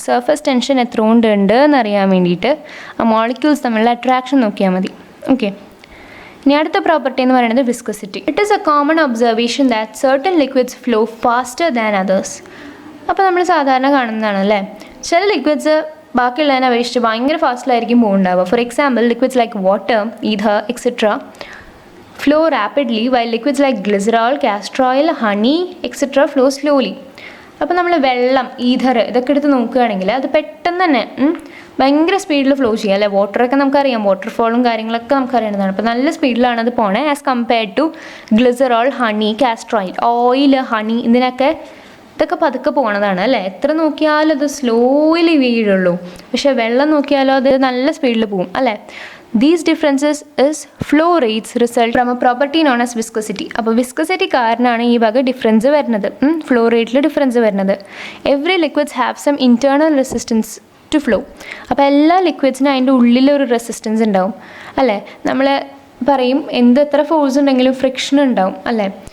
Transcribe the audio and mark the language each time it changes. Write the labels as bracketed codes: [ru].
[ml] Surface tension എത്ര ഉണ്ട് എന്നറിയാൻ വേണ്ടിയിട്ട് ആ മോളിക്യൂൾസ് തമ്മിലുള്ള അട്രാക്ഷൻ നോക്കിയാൽ മതി. ഓക്കെ. ഇനി അടുത്ത പ്രോപ്പർട്ടി എന്ന് പറയുന്നത് viscosity. [en] It is a common observation that certain liquids flow faster than others. [ml] അപ്പോൾ നമ്മൾ സാധാരണ കാണുന്നതാണ് അല്ലേ. ചില ലിക്വിഡ്സ് ബാക്കിയുള്ളതിനെ അപേക്ഷിച്ച് ഭയങ്കര ഫാസ്റ്റിലായിരിക്കും പോകുന്നുണ്ടാവുക. [en] For example liquids like water, ether etcetera flow rapidly while liquids like glycerol, castor oil, honey etc. flow slowly. [ml] അപ്പോൾ നമ്മൾ വെള്ളം, ഈഥർ ഇതൊക്കെ എടുത്ത് നോക്കുകയാണെങ്കിൽ അത് പെട്ടെന്ന് തന്നെ ഭയങ്കര സ്പീഡിൽ ഫ്ലോ ചെയ്യുക അല്ലേ. വാട്ടറൊക്കെ നമുക്കറിയാം, വാട്ടർഫോളും കാര്യങ്ങളൊക്കെ നമുക്കറിയുന്നതാണ്. അപ്പോൾ നല്ല സ്പീഡിലാണ് അത് പോണേ as compared to glycerol, honey, castor oil, honey ഇതൊക്കെ പതുക്കെ പോണതാണ് അല്ലേ. എത്ര നോക്കിയാലും അത് സ്ലോയിലി വീഴുള്ളൂ. പക്ഷേ വെള്ളം നോക്കിയാലോ അത് നല്ല സ്പീഡിൽ പോകും അല്ലേ. [en] These differences is flow rates result from a property known as viscosity. [ml] അപ്പോൾ വിസ്കോസിറ്റി കാരണമാണ് ഈ വക ഡിഫറൻസ് വരുന്നത്, ഫ്ലോ റേറ്റിൽ ഡിഫറൻസ് വരുന്നത്. [en] Every liquids have some internal resistance to flow. [ml] അപ്പോൾ എല്ലാ ലിക്വിഡ്സിനും അതിൻ്റെ ഉള്ളിലൊരു റെസിസ്റ്റൻസ് ഉണ്ടാവും അല്ലേ. നമ്മൾ പറയും എത്ര ഫോഴ്സ് ഉണ്ടെങ്കിലും ഫ്രിക്ഷൻ ഉണ്ടാവും അല്ലേ.